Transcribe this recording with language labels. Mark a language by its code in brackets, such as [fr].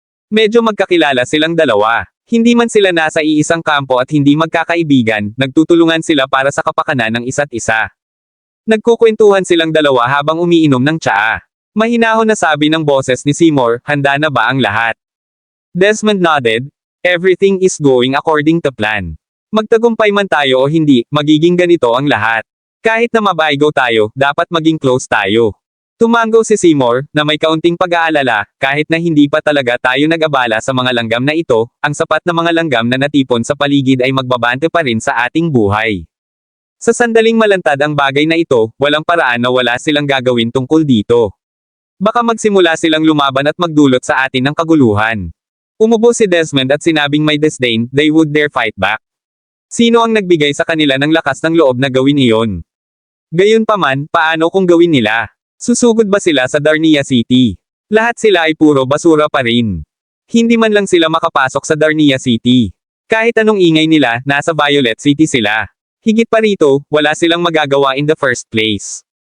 [tl] Medyo magkakilala silang dalawa. Hindi man sila nasa iisang kampo at hindi magkakaibigan, nagtutulungan sila para sa kapakanan ng isa't isa. Nagkukwentuhan silang dalawa habang umiinom ng tsaa. Mahinahon na sabi ng boses ni Seymour, "Handa na ba ang lahat?" [en] Desmond nodded. "Everything is going according to plan. [tl] Magtagumpay man tayo o hindi, magiging ganito ang lahat. Kahit na mabaigo tayo, dapat maging close tayo." Tumango si Seymour, na may kaunting pag-aalala, kahit na hindi pa talaga tayo nag-abala sa mga langgam na ito, ang sapat na mga langgam na natipon sa paligid ay magbabante pa rin sa ating buhay. Sa sandaling malantad ang bagay na ito, walang paraan na wala silang gagawin tungkol dito. Baka magsimula silang lumaban at magdulot sa atin ng kaguluhan. Umubo si Desmond at sinabing may disdain, [en] they would dare fight back. [tl] Sino ang nagbigay sa kanila ng lakas ng loob na gawin iyon? Gayunpaman, paano kung gawin nila? Susugod ba sila sa Darnia City? Lahat sila ay puro basura pa rin. Hindi man lang sila makapasok sa Darnia City. Kahit anong ingay nila, nasa Violet City sila. Higit pa rito, wala silang magagawa [en] in the first place.